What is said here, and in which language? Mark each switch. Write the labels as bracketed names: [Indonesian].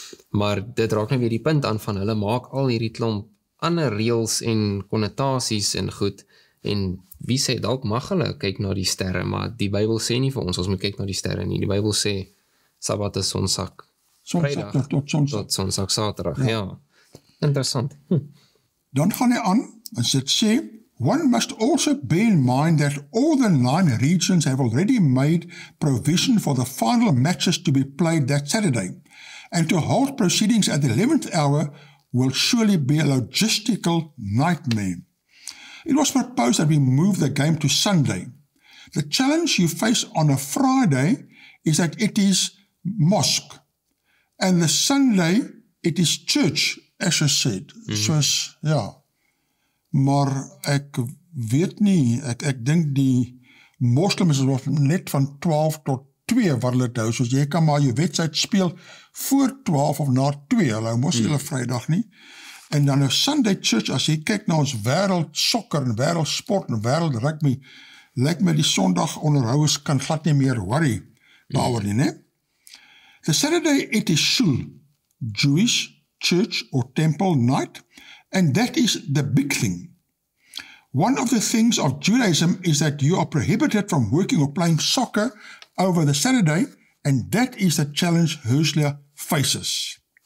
[Afrikaans] maar dit raak nou weer die punt aan van, hulle maak al hierdie klomp ander reëls en konnotasies en goed, en wie sê, dalk mag hulle kyk na die sterre, maar die Bybel sê nie vir ons moet kyk na die sterre nie, die Bybel sê, Sabbat is Sondag, Vrydag tot Sondag, Saterdag, ja. Interessant. Dan gaan hy aan, en dit sê, [English] one must also bear in mind that all the 9 regions have already made provision for the final matches to be played that Saturday, and to hold proceedings at the 11th hour will surely be a logistical nightmare. It was proposed that we move the game to Sunday. The challenge you face on a Friday is that it is mosque, and the Sunday it is church, as I said. [Afrikaans] Soos, ja. Maar ek weet nie, ek dink die moslims is net van 12 tot 2 wat hulle hou, soos jy kan maar jou wedstryd speel voor 12 of na 2, hulle mos hulle Vrydag nie, en dan 'n [English] Sunday church, [Afrikaans] as jy kyk na ons wêreld sokker en wêreld sport en wêreld rugby, lyk my die Sondag onderhouers kan glad nie meer worry daaroor nie, né? [English] The Saturday it is shul, Jewish church or temple night, and that is the big thing. One of the things of Judaism is that you are prohibited from working or playing soccer over the Saturday, and that is the challenge 𝗔𝗕𝐬𝐿 faces.